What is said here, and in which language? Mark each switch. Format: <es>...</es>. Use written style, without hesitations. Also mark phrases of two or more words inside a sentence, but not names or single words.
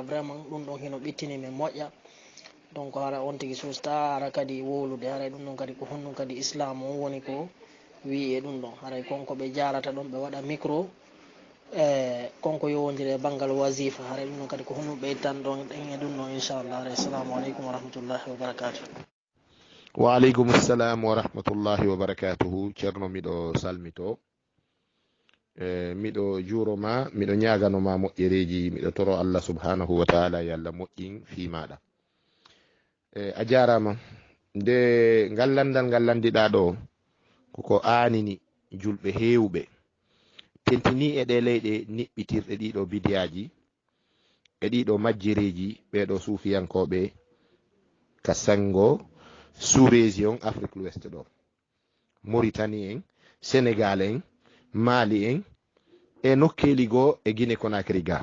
<ff>vraiment ɗum ɗon hino ɓittini men moƴƴa donc hara on tigui susta hara kadi wowlude haray ɗum ɗon kadi ko honɗum kadi islam o woni ko wi e ɗum ɗon haray konko ɓe jarata ɗon ɓe waɗa micro konko yowodiri e banggal wasifa haray ɗum ɗon kadi ko honɗum ɓeytan ɗon ɗen e ɗum ɗon inchallah haray</ff> <ar>السلام عليكم ورحمة الله وبركاته. وعليكم السلام ورحمة الله وبركاته.</ar> <ff>ceerno miɗo salmito miɗo juuroma miɗo ñaganoma moƴƴereji miɗo toro Allah</ff> <ar>سبحانه وتعالى</ar> <ff>yo Allah moƴƴin fi maɗa. A jarama nde ngallandal ngal landiɗa ɗo koko anini julɓe hewɓe tentini e ɗe leyɗe niɓɓitirɗe ɗiɗo bidiyaji e ɗiɗo majjireji ɓeɗo suufiyankoɓe ka sango</ff> <fr>sous région Afrique l'Ouest</fr> <ff>ɗo, Mauritanie en, Sénégal en, Mali en e nokkeli goo e Guinée Conakry ga.</ff>